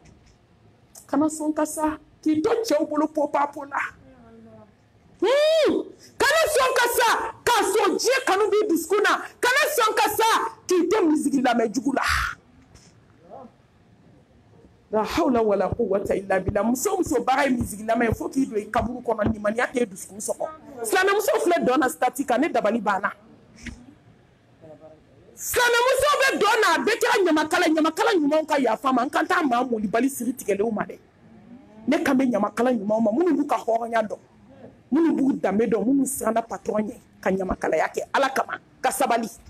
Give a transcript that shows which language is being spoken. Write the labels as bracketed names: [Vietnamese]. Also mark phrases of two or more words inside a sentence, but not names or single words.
[Bambara] sɔn ka sa k'i to cɛw bolo popapo la sɔn ka sa k'a sɔn diɲɛ kanu b'i dusukun na kana sɔn ka sa k'i tɛ misigi lamɛn jugu la. [Arabic] لا حول ولا قوة إلا بالله. [Bambara] Muso muso baara ye misigi lamɛn ye fo k'i don i kaburu kɔnɔ nimaniya t'e dusukun sɔgɔ. Silamɛmuso filɛ dɔn na stati kan ne dabali banna. Silamɛmuso bɛ dɔn na a bɛɛ kɛra ɲamakala ɲumanw ka yafa ma n kan t'a maa molibali siri tigɛlenw ma dɛ. Ne kan bɛ ɲamakala ɲumanw ma minnu b'u ka hɔrɔnya dɔn minnu b'u danbe dɔn minnu siranna patron ɲɛ ka ɲamakalaya kɛ ala kama ka sabali.